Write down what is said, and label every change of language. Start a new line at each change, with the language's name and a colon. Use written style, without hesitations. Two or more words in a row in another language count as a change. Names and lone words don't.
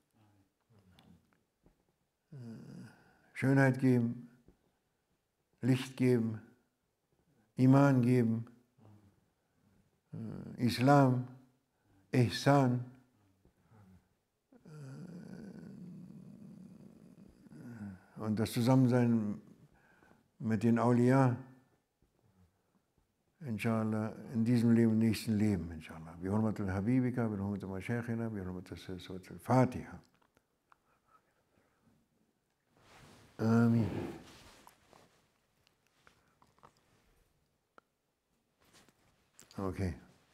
German: Schönheit geben, Licht geben, Iman geben, Islam, Ihsan, und das Zusammensein mit den Awliya, inshallah, in diesem Leben, nächsten Leben, inshallah.
Arabic: بحرمة حبيبك، بحرمة مشايخنا، بحرمة صحبة الفاتحة. Amin. Okay.